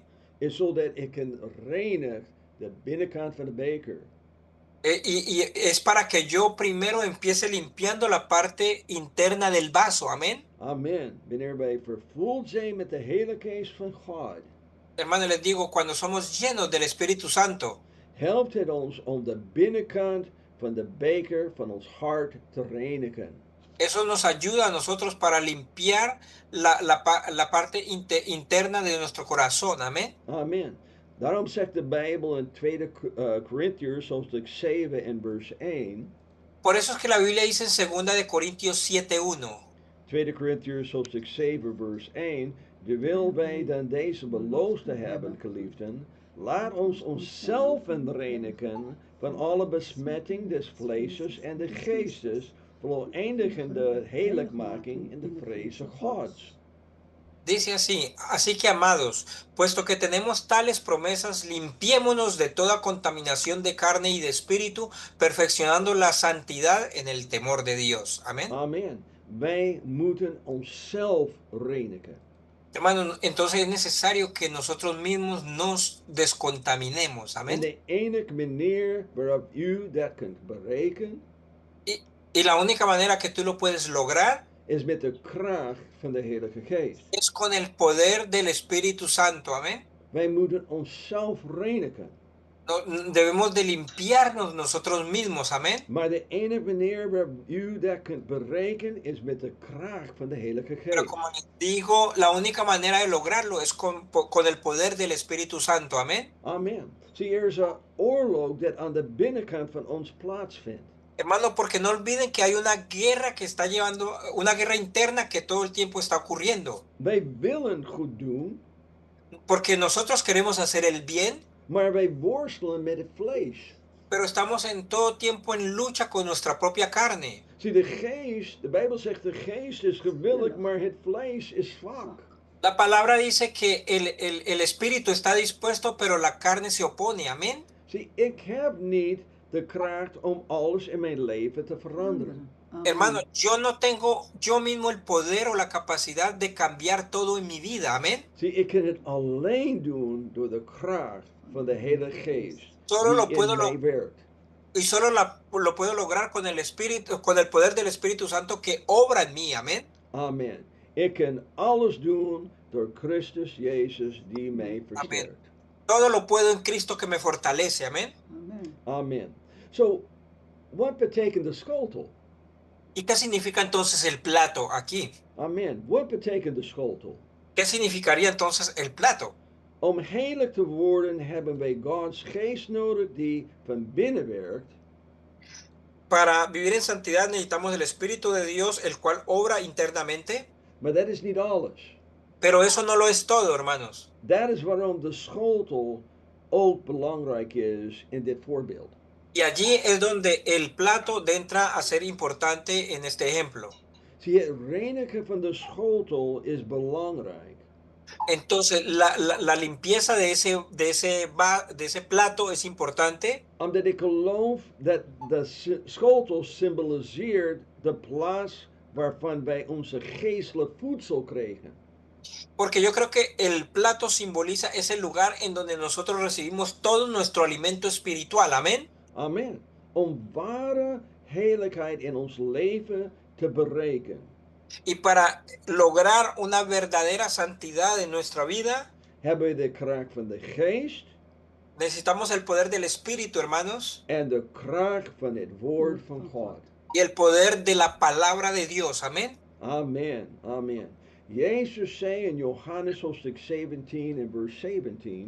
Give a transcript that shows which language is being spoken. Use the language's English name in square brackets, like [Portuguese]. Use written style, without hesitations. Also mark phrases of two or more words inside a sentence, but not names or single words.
[Dutch] Is zodat ik kan reinigen de binnenkant van de beker. [Spanish] Y es para que yo primero empiece limpiando la parte interna del vaso. Amén. [Dutch] Amen. Wanneer wij vervuld zijn met de Heilige Geest van God. [Spanish] Hermano, les digo, cuando somos llenos del Espíritu Santo, [Dutch] helpt het ons om de binnenkant van de beker van ons hart te reinigen. [Spanish] Eso nos ayuda a nosotros para limpiar la parte interna de nuestro corazón. Amén. [Dutch] Amen. Daarom zegt de Bijbel in 2 Korintiërs hoofdstuk 7 en vers 1. [Spanish] Por eso es que la Biblia dice en 2 de Corintios 7:1. [Dutch] 2 Korintiërs hoofdstuk 7 vers 1. Terwijl wij dan deze beloofde hebben, geliefden, laat ons onszelf reinigen van alle besmetting des vleesjes en de geestes, voleindigen de heiligmaking in de vreze Gods. [Spanish] Dice así que amados, puesto que tenemos tales promesas, limpiémonos de toda contaminación de carne y de espíritu, perfeccionando la santidad en el temor de Dios. Amén. Amen. [Dutch] Wij moeten onszelf reinigen. [Spanish] Hermano, entonces es necesario que nosotros mismos nos descontaminemos. [Dutch] En [Spanish] Amén. [Dutch] de enige manier waarop u dat kunt bereiken, [Spanish] Y la única manera que tú lo puedes lograr [Dutch] is met de kracht van de Heilige Geest. [Spanish] es con el poder del Espíritu Santo. Amén. [Dutch] Wij moeten onszelf reinigen. [Spanish] Debemos de limpiarnos nosotros mismos. Amén. [Dutch] Maar de enige manier waarop u dat kunt bereiken is met de kracht van de Heilige [Spanish] Pero [Dutch] Geest. [Spanish] como les digo, la única manera de lograrlo es con el poder del Espíritu Santo. Amén. Amen. [Dutch] Zie, er is een oorlog dat aan de binnenkant van ons plaatsvindt. [Spanish] Hermano, porque no olviden que hay una guerra que está llevando, una guerra interna que todo el tiempo está ocurriendo. [Dutch] Wij willen goed doen, [Spanish] Porque nosotros queremos hacer el bien, [Dutch] maar wij worstelen met het vlees. [Spanish] pero estamos en todo tiempo en lucha con nuestra propia carne. [Dutch] Zie, de geest, de Bijbel zegt de geest is gewillig, maar het vlees is zwak. [Spanish] La palabra dice que el espíritu está dispuesto, pero la carne se opone. Amén. [Dutch] Zie, ik heb niet de kracht om alles in mijn leven te veranderen. [Spanish] Hermano, yo no tengo yo mismo el poder o la capacidad de cambiar todo en mi vida. Amén. [Dutch] Zie, ik kan het alleen doen door de kracht van de Heilige Geest [Spanish] Solo lo [Dutch] die [Spanish] puedo [Dutch] in mij werkt. [Spanish] Y solo lo puedo lograr con el Espíritu, con el poder del Espíritu Santo que obra en mí. Amén. Amen. [Dutch] Ik kan alles doen door Christus Jezus die mij versterkt. [Spanish] Todo lo puedo en Cristo que me fortalece. Amén. Amen. [Dutch] So, wat betekent de schotel? [Spanish] ¿Y qué significa entonces el plato aquí? [Dutch] Amen. Wat betekent de schotel? [Spanish] ¿Qué significaría entonces el plato? [Dutch] Om heilig te worden hebben wij Gods geest nodig die van binnen werkt. [Spanish] Para vivir en santidad necesitamos el Espíritu de Dios, el cual obra internamente. [Dutch] Maar dat is niet alles. [Spanish] Pero eso no lo es todo, hermanos. [Dutch] Dat is waarom de schotel ook belangrijk is in dit voorbeeld. [Spanish] Y allí es donde el plato entra a ser importante en este ejemplo. [Dutch] Zie, het reinigen van de schotel is belangrijk. [Spanish] Entonces, la limpieza de ese plato es importante. [Dutch] Omdat ik geloof dat de schotel symboliseert de plaats waarvan wij onze geestelijk voedsel kregen. [Spanish] Porque yo creo que el plato simboliza ese lugar en donde nosotros recibimos todo nuestro alimento espiritual. Amén. [Dutch] Amen. Om ware heiligheid in ons leven te bereiken. [Spanish] Y para lograr una verdadera santidad en nuestra vida, [Dutch] hebben we de kracht van de geest [Spanish] necesitamos el poder del Espíritu, hermanos, [Dutch] en de kracht van het woord van God. [Spanish] y el poder de la palabra de Dios. Amén. [Dutch] Amen. Amen. Jezus zei in Johannes hoofdstuk 17 en vers 17.